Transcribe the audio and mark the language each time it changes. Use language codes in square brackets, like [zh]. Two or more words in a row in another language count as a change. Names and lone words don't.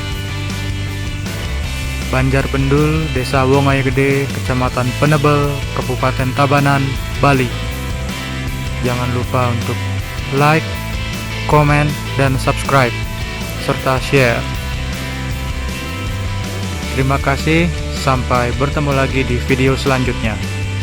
[id] Banjarbendul, Desa Wongayagede, Kecamatan Penebel, Kabupaten Tabanan, Bali. Jangan lupa untuk like, komen, dan subscribe, serta share. Terima kasih, sampai bertemu lagi di video selanjutnya.